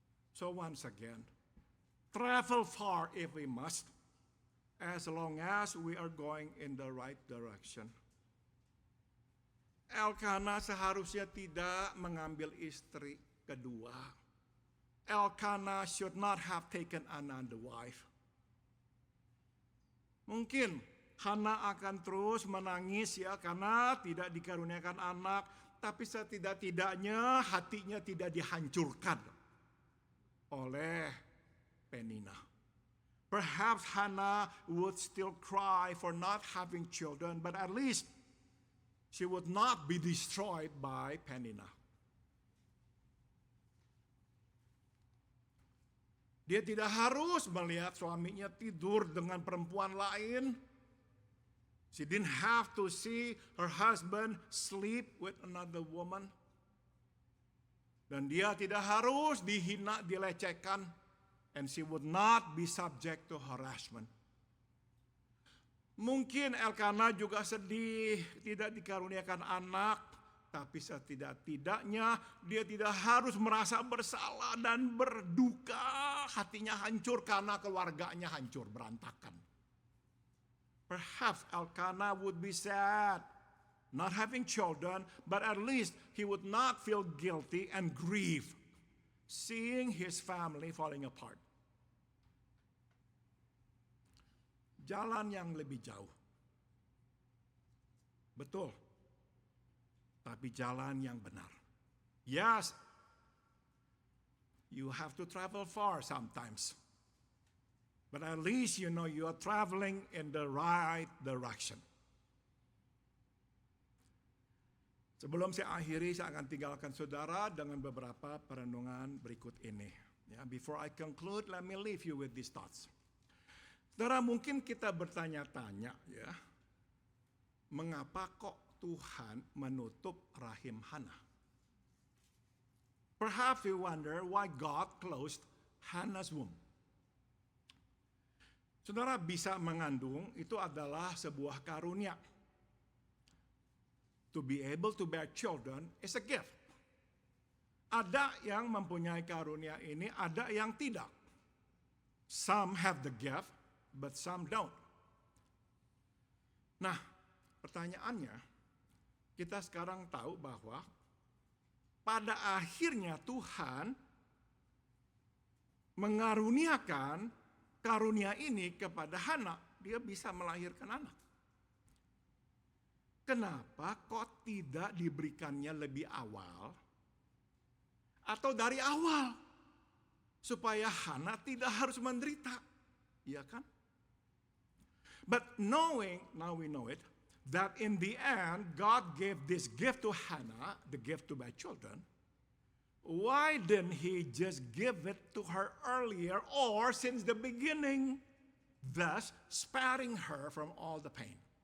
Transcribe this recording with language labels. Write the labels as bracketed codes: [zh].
[en] So once again, travel far if we must, as long as we are going in the right direction. [id] Elkanah seharusnya tidak mengambil istri kedua. [en] Elkanah should not have taken another wife. [id] Mungkin Hannah akan terus menangis ya karena tidak dikaruniakan anak, tapi setidak-tidaknya hatinya tidak dihancurkan oleh Penina. [en] Perhaps Hannah would still cry for not having children, but at least she would not be destroyed by Penina. [id] Dia tidak harus melihat suaminya tidur dengan perempuan lain. [en] She didn't have to see her husband sleep with another woman. [id] Dan dia tidak harus dihina, dilecehkan. [en] And she would not be subject to harassment. [id] Mungkin Elkanah juga sedih, tidak dikaruniakan anak. Tapi setidak-tidaknya dia tidak harus merasa bersalah dan berduka. Hatinya hancur karena keluarganya hancur, berantakan. [en] Perhaps Elkanah would be sad, not having children, but at least he would not feel guilty and grieve, seeing his family falling apart. [id] Jalan yang lebih jauh. Betul. Tapi jalan yang benar. [en] Yes, you have to travel far sometimes. But at least you know you are traveling in the right direction. [id] Sebelum saya akhiri, saya akan tinggalkan saudara dengan beberapa perenungan berikut ini. Ya, [en] before I conclude, let me leave you with these thoughts. [id] Saudara, mungkin kita bertanya-tanya, ya, mengapa kok Tuhan menutup rahim Hana? [en] Perhaps you wonder why God closed Hannah's womb. [id] Saudara, bisa mengandung itu adalah sebuah karunia. [en] To be able to bear children is a gift. [id] Ada yang mempunyai karunia ini, ada yang tidak. [en] Some have the gift, but some don't. [id] Nah, pertanyaannya, kita sekarang tahu bahwa pada akhirnya Tuhan mengaruniakan karunia ini kepada Hana, dia bisa melahirkan anak. Kenapa kok tidak diberikannya lebih awal atau dari awal supaya Hana tidak harus menderita, iya kan? [en] But knowing, now we know it, that in the end God gave this gift to Hannah, the gift to bear children. Why didn't he just give it to her earlier or since the beginning, thus sparing her from all the pain?